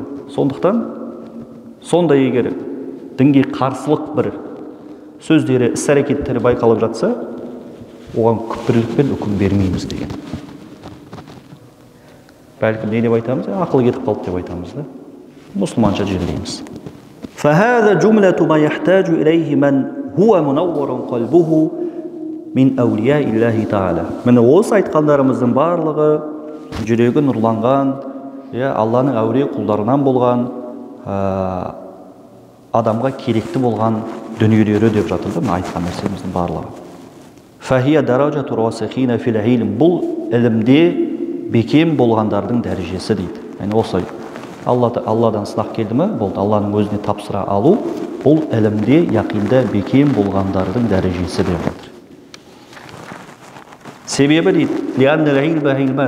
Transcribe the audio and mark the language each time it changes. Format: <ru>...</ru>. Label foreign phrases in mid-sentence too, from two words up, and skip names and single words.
<kk>Сондықтан, сонда егер дінге қарсылық бір сөздері, іс-әрекеттері байқалып жатса, оған күпірлікпен үкім бермейміз деген. Бәлкім не деп айтамыз? Ақыл кетіп қалды деп айтамыз да. Мұсылманша жерлейміз.</kk> <ar>فهذا جملة ما يحتاج إليه من هو منور قلبه من أولياء الله تعالى.</ar> <kk>Міне осы айтқандарымыздың барлығы жүрегі нұрланған, Алланың әулие құлдарынан болған, адамға керекті болған дүниелері деп жатыр да, айтқан нәрсеміздің барлығы.</kk> <ar>فهي درجة الراسخين في العلم.</ar> <kk>Бұл ілімде бекем болғандардың дәрежесі дейді. Yani осылай. Алладан сынақ келді ме? Болды. Алланың өзіне тапсыра алу, бұл ілімде, яқинда бекем болғандардың дәрежесі деп жатыр. Себебі дейді,</kk> <ar>لأن العلم علمان.</ar>